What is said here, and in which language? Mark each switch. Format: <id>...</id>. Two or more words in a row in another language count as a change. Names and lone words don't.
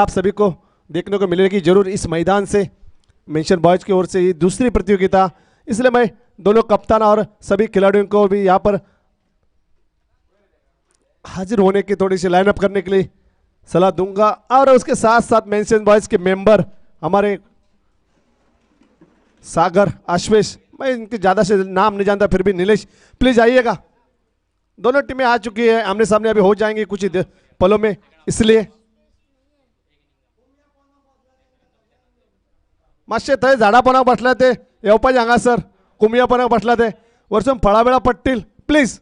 <hi>आप सभी को देखने को मिलेगी जरूर इस मैदान से. मेंशन बॉयज की ओर से ये दूसरी प्रतियोगिता, इसलिए मैं दोनों कप्तान और सभी खिलाड़ियों को भी यहाँ पर हाजिर होने की थोड़ी सी लाइनअप करने के लिए सलाह दूंगा. और उसके साथ साथ मेंशन बॉयज के मेंबर हमारे सागर, आश्वेश, मैं इनके ज़्यादा से नाम नहीं जानता, फिर भी नीलेश प्लीज आइएगा. दोनों टीमें आ चुकी है, आमने सामने अभी हो जाएंगी कुछ ही पलों में, इसलिए</hi> <kok>मातशे थंय झाडां बसला ते येवपाचें हांगासर कुमियापणाक बसला ते वरसून फळा बिळा पडटील प्लीज.</kok>